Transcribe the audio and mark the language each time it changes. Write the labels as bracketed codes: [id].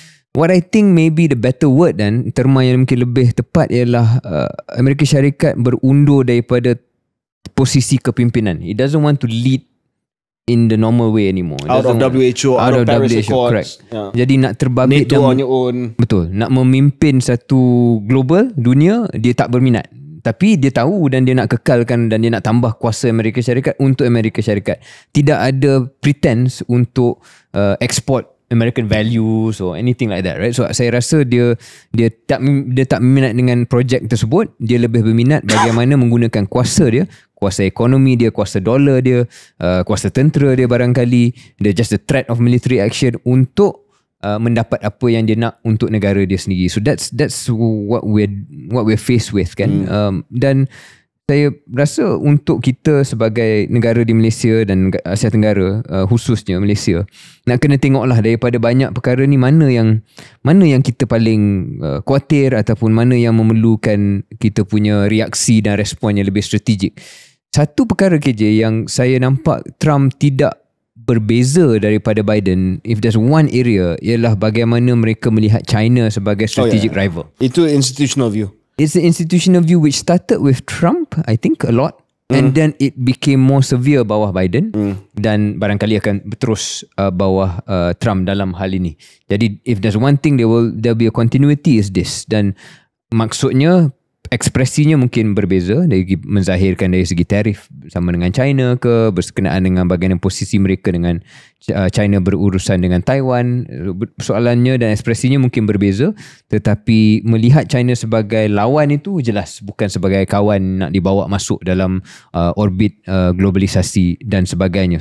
[en] What I think maybe the better word [ms] dan terma yang mungkin lebih tepat ialah Amerika Syarikat berundur daripada posisi kepimpinan. [en] It doesn't want to lead in the normal way anymore. Out of WHO, out of Paris Accords. Yeah. [ms] Jadi nak terbabit [en] NATO on your own. [ms] Betul. Nak memimpin satu global dunia, dia tak berminat. Tapi dia tahu dan dia nak kekalkan dan dia nak tambah kuasa Amerika Syarikat untuk Amerika Syarikat. Tidak ada [en] pretense [ms] untuk [en] export American values or anything like that, right? [ms] So saya rasa dia tak minat dengan projek tersebut. Dia lebih berminat bagaimana menggunakan kuasa dia, kuasa ekonomi dia, kuasa dolar dia, kuasa tentera dia barangkali. Dia [en] just the threat of military action [ms] untuk mendapat apa yang dia nak untuk negara dia sendiri. [en] So that's what we're faced with, [ms] kan? Dan saya rasa untuk kita sebagai negara di Malaysia dan Asia Tenggara, khususnya Malaysia, nak kena tengoklah daripada banyak perkara ni mana yang kita paling khawatir ataupun mana yang memerlukan kita punya reaksi dan respon yang lebih strategik. Satu perkara KJ yang saya nampak Trump tidak berbeza daripada Biden, [en] if there's one area, [ms] ialah bagaimana mereka melihat China sebagai [en] strategic rival. [ms] Itu [en] institutional view. It's the institutional view which started with Trump, I think, a lot. And then it became more severe [ms] bawah Biden. Dan barangkali akan terus bawah Trump dalam hal ini. Jadi, [en] if there's one thing there'll be a continuity is this. [ms] Dan maksudnya, ekspresinya mungkin berbeza dari menzahirkan dari segi tarif sama dengan China ke, berkenaan dengan bagaimana posisi mereka dengan China berurusan dengan Taiwan. Soalannya dan ekspresinya mungkin berbeza, tetapi melihat China sebagai lawan itu jelas, bukan sebagai kawan nak dibawa masuk dalam orbit globalisasi dan sebagainya.